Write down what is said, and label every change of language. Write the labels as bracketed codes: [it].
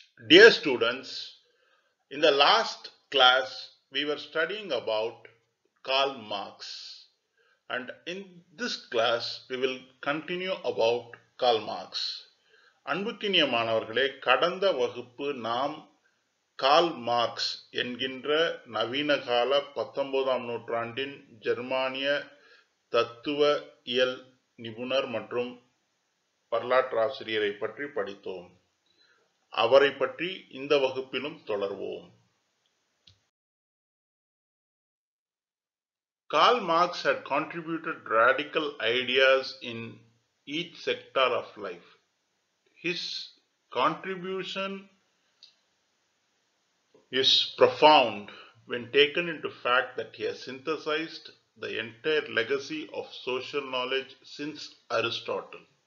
[en] Dear students, in the last class we were studying about Karl Marx, and in this class we will continue about Karl Marx. [ta] அன்புக்கினிய மாணவர்களே, கடந்த வகுப்பு நாம் Karl Marx என்கின்ற நவீனகால 19ஆம் நூற்றாண்டின் ஜெர்மானிய தத்துவ இயல் நிபுணர் மற்றும் வரலாற்றாசிரியரை பற்றி படித்தோம். அவரை பற்றி இந்த வகுப்பிலும் தொடர்வோம். [en] Karl Marx had contributed radical ideas in each sector of life. His contribution is profound when taken into fact that he has synthesized the entire legacy of social knowledge since Aristotle.